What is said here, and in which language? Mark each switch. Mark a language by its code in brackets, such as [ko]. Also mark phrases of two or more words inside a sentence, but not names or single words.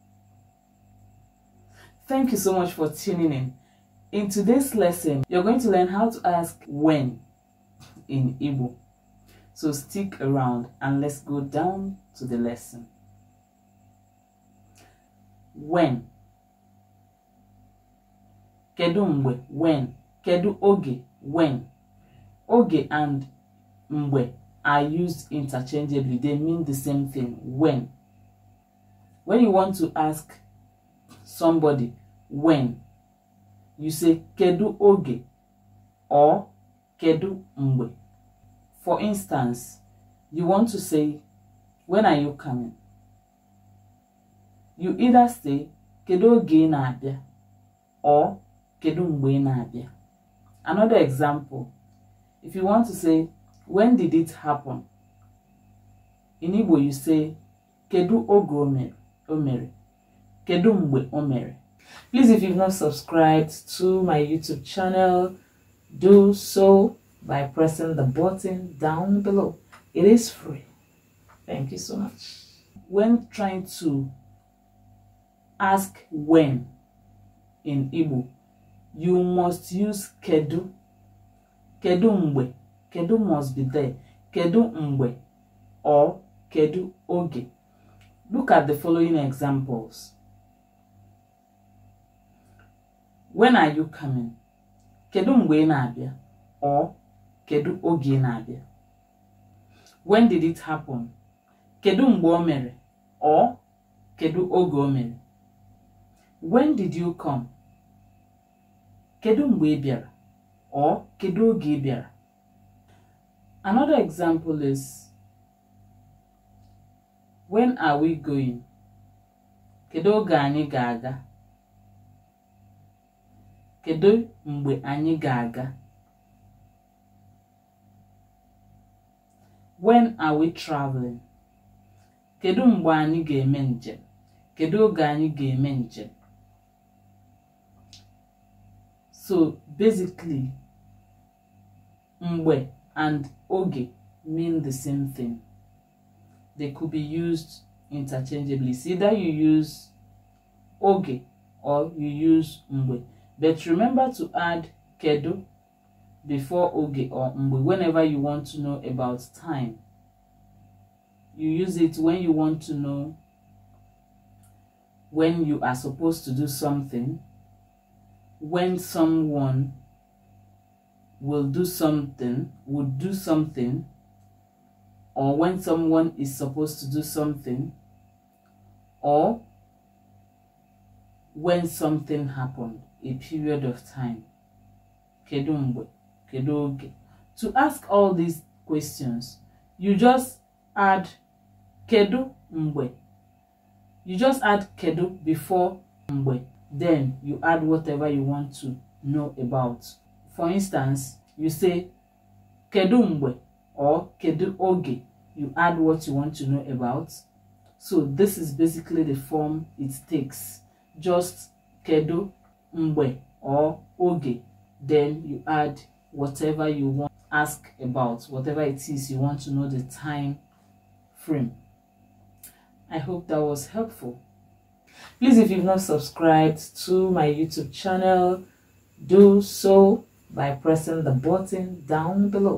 [en] Thank you so much for tuning in. In today's lesson, you're going to learn how to ask when in Igbo. So stick around and let's go down to the lesson. When. [ig] Kedu mgbe, when. Kedu oge, [en] when. Oge and mgbe are used interchangeably. They mean the same thing, when. When you want to ask somebody when, you say [ig] kedu oge [en] or [ig] kedu mgbe. [en] For instance, you want to say, when are you coming? You either say [ig] kedu oge na-abịa or kedu mgbe na-abịa. [en] Another example, if you want to say, when did it happen? In Igbo, you say, [ig] kedu oge o mere? Kedu mgbe o mere? [en] Please, if you've not subscribed to my YouTube channel, do so by pressing the button down below. It is free. Thank you so much. When trying to ask when in Igbo, you must use kedu. [ig] Kedu mgbe. [en] Kedu must be there. [ig] Kedu mgbe or kedu oge. [en] Look at the following examples. When are you coming? [ig] Kedu mgbe na-abịa or kedu oge na-abịa. [en] When did it happen? [ig] Kedu mgbe o mere or kedu oge o mere. [en] When did you come? [ig] Kedu mgbe ị bịara or kedu oge ị bịara. [en] Another example is, when are we going? [ig] Kedu oge anyị ga-aga. Kedu mgbe anyị ga-aga. [en] When are we traveling? [ig] Kedu mgbe anyị ga-eme njem. Kedu oge anyị ga-eme njem. [en] So basically, mgbe and oge mean the same thing. They could be used interchangeably. So either you use oge or you use mgbe. But remember to add kedu before oge or mgbe whenever you want to know about time. You use it when you want to know when you are supposed to do something, when someone would do something, or when someone is supposed to do something, or when something happened, a period of time. [ig] Kedu mgbe, kedu oge. [en] To ask all these questions, you just add [ig] kedu mgbe. [en] You just add kedu before mgbe. Then you add whatever you want to know about. For instance, you say [ig] kedu mgbe [en] or [ig] kedu oge. [en] You add what you want to know about. So this is basically the form it takes. Just [ig] kedu mgbe [en] or oge. Then you add whatever you want to ask about, whatever it is you want to know the time frame. I hope that was helpful. Please, if you've not subscribed to my YouTube channel, do so by pressing the button down below.